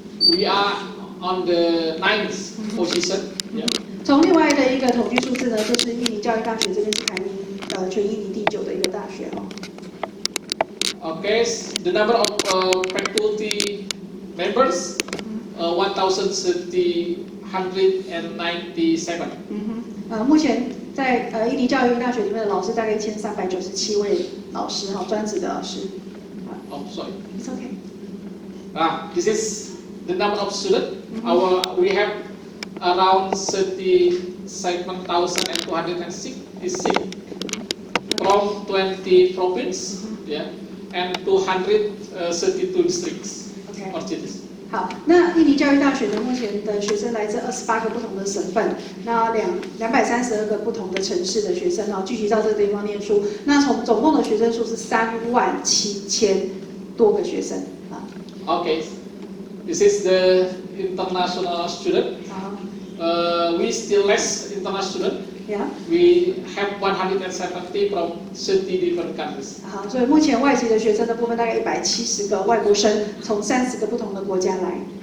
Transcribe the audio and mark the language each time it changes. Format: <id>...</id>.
<en>We are on the 9th position. Yeah.</en> <zh>从另外的一个统计数字呢，就是印尼教育大学这边是排名全印尼第9的一个大学哦。</zh> <en>Okay, the number of faculty members 1,197.</en> <zh>目前在印尼教育大学里面的老师大概1397位老师哈，专职的老师。</zh> <en>Oh, sorry. It's okay. This is the number of students. We have around 37,266 from 20 provinces, yeah, and 232 districts or cities.</en> <zh>好，那印尼教育大学呢，目前的学生来自28个不同的省份，那232个不同的城市的学生哦，聚集到这个地方念书。那总共的学生数是37000多个学生啊。</zh> <en>Okay, this is the international student. We still less international student. Yeah. We have 170 from 30 different countries.</en> <zh>好，所以目前外籍的学生的部分大概170个外国生，从30个不同的国家来。</zh>